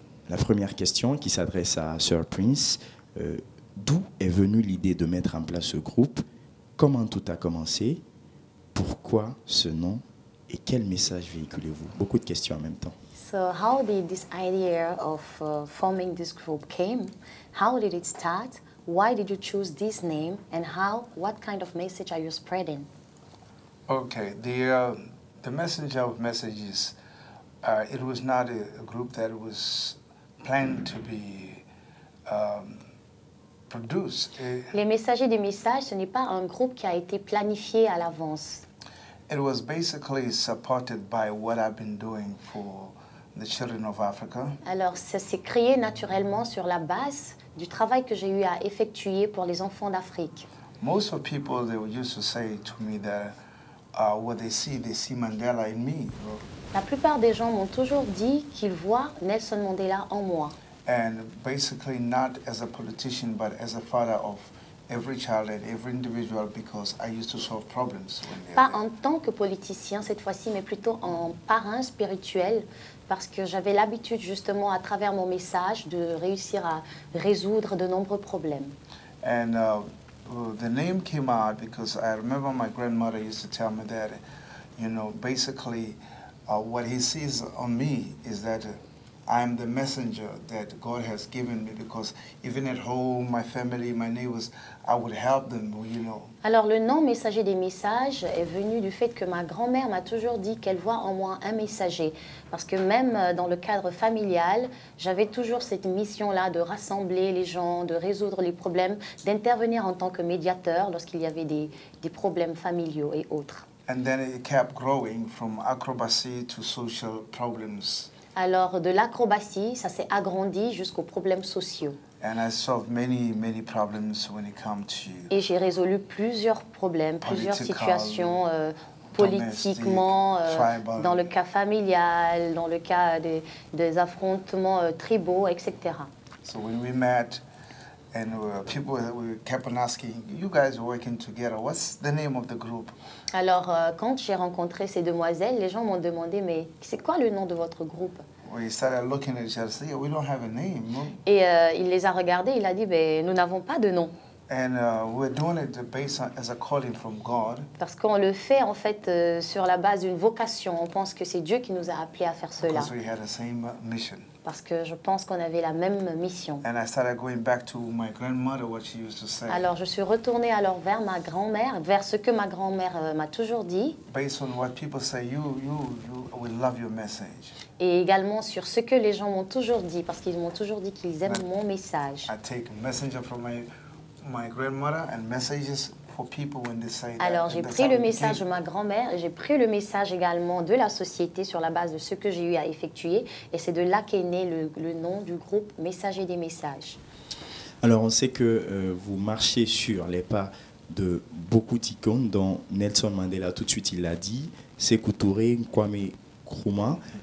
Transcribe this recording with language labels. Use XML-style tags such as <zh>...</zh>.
<fr>La première question qui s'adresse à Sir Prince, d'où est venue l'idée de mettre en place ce groupe? Comment tout a commencé? Pourquoi ce nom? Et quel message véhiculez-vous? Beaucoup de questions en même temps.</fr> <en>So how did this idea of forming this group came? How did it start? Why did you choose this name? And what kind of message are you spreading? Okay, the message of messages, it was not a group that was planned to be produced.</en> <fr>Les Messagers des Messages, ce n'est pas un groupe qui a été planifié à l'avance.</fr> <en>It was basically supported by what I've been doing for the children of Africa.</en> <fr>Alors, ça s'est créé naturellement sur la base du travail que j'ai eu à effectuer pour les enfants d'Afrique.</fr> <en>Most of people, they used to say to me that what they see Mandela in me.</en> <fr>La plupart des gens m'ont toujours dit qu'ils voient Nelson Mandela en moi.</fr> <en>And basically not as a politician, but as a father of every child and every individual, because I used to solve problems.</en> <fr>Pas en tant que politicien cette fois-ci, mais plutôt en parrain spirituel, parce que j'avais l'habitude justement à travers mon message de réussir à résoudre de nombreux problèmes.</fr> <en>And the name came out because I remember my grandmother used to tell me that, you know, basically what he sees on me is that I am the messenger that God has given me, because even at home, my family, my neighbors, I would help them, you know.</en> <fr>Alors le nom Messager des Messages est venu du fait que ma grand-mère m'a toujours dit qu'elle voit en moi un messager. Parce que même dans le cadre familial, j'avais toujours cette mission-là de rassembler les gens, de résoudre les problèmes, d'intervenir en tant que médiateur lorsqu'il y avait des problèmes familiaux et autres.</fr> <en>And then it kept growing from acrobacy to social problems.</en> <fr>Alors, de l'acrobatie, ça s'est agrandi jusqu'aux problèmes sociaux.</fr> <en>And I solved many problems when it comes to</en> <fr>Et j'ai résolu plusieurs problèmes, plusieurs situations politiquement, dans le cas familial, dans le cas des affrontements tribaux, etc.</fr> <en>So when we met, and people kept on asking, you guys are working together, what's the name of the group?</en> <fr>Alors, quand j'ai rencontré ces demoiselles, les gens m'ont demandé, mais c'est quoi le nom de votre groupe?</fr> <en>We started looking at each other, saying, we don't have a name. No?</en> <fr>Et il les a regardés, il a dit, ben, nous n'avons pas de nom.</fr> <en>And we're doing it based on, as a calling from God.</en> <fr>Parce qu'on le fait en fait sur la base d'une vocation. On pense que c'est Dieu qui nous a appelés à faire cela.</fr> <en>Because we had the same mission.</en> <fr>Parce que je pense qu'on avait la même mission.</fr> <en>And I started going back to my grandmother, what she used to say.</en> <fr>Alors je suis retournée alors vers ma grand-mère, vers ce que ma grand-mère m'a toujours dit.</fr> <en>Based on what people say, we love your message.</en> <fr>Et également sur ce que les gens m'ont toujours dit, parce qu'ils m'ont toujours dit qu'ils aiment mon message.</fr> <en>I take a messenger from my grandmother and messages for people when they say that.</en> <fr>Alors j'ai pris le message de ma grand-mère et j'ai pris le message également de la société sur la base de ce que j'ai eu à effectuer, et c'est de là qu'est né le nom du groupe Messager des Messages. Alors, on sait que vous marchez sur les pas de beaucoup d'icônes, dont Nelson Mandela, tout de suite, il l'a dit, Sékou Touré, Kwame Nkrumah.</fr>